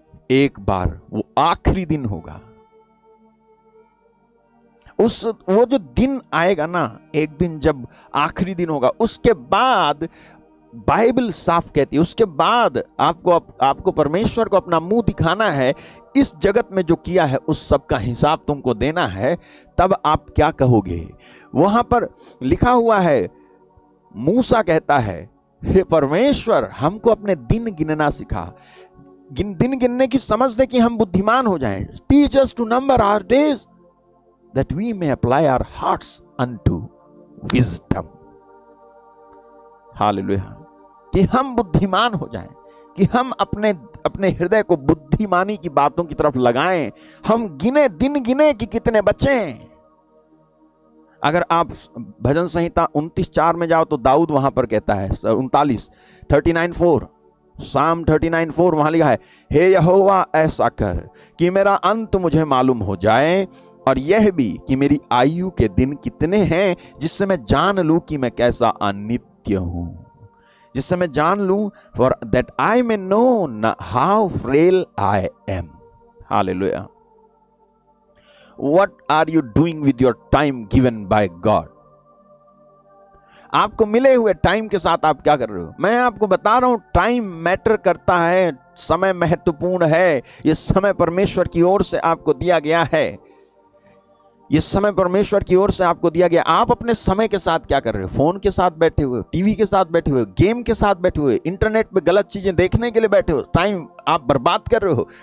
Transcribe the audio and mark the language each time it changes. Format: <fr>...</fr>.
<hi>एक बार वो आखिरी दिन होगा, वो जो दिन आएगा ना, एक दिन जब आखिरी दिन होगा, उसके बाद बाइबल साफ कहती है, उसके बाद आपको परमेश्वर को अपना मुंह दिखाना है, इस जगत में जो किया है उस सब का हिसाब तुमको देना है। तब आप क्या कहोगे? वहां पर लिखा हुआ है, मूसा कहता है, हे परमेश्वर हमको अपने दिन गिनना सिखा, दिन गिनने की समझ दे कि हम बुद्धिमान हो जाएं।</hi> <en>Teach us to number our days that we may apply our hearts unto wisdom।</en> <hi>Hallelujah. कि हम बुद्धिमान हो जाएं, कि हम अपने हृदय को बुद्धिमानी की बातों की तरफ लगाएं। हम दिन गिने कि कितने बचे। अगर आप भजन संहिता 29:4 में जाओ तो दाऊद वहां पर कहता है, 39:4 Psalm 39:4 वहां लिखा है, हे यहोवा ऐसा कर कि मेरा अंत मुझे मालूम हो जाए, और यह भी कि मेरी आयु के दिन कितने हैं, जिससे मैं जान लूं कि मैं कैसा अनित्य हूं, जिससे मैं जान लूं,</hi> <en>for that I may know how frail I am। Hallelujah। What are you doing with your time given by God?</en> <hi>आपको मिले हुए टाइम के साथ आप क्या कर रहे हो? मैं आपको बता रहा हूं, टाइम मैटर करता है, समय महत्वपूर्ण है। यह समय परमेश्वर की ओर से आपको दिया गया है, ये समय परमेश्वर की ओर से आपको दिया गया। आप अपने समय के साथ क्या कर रहे हो? फोन के साथ बैठे हुए, टीवी के साथ बैठे हुए, गेम के साथ बैठे हुए, इंटरनेट पे गलत चीजें देखने के लिए बैठे हो, टाइम आप बर्बाद कर रहे हो।</hi>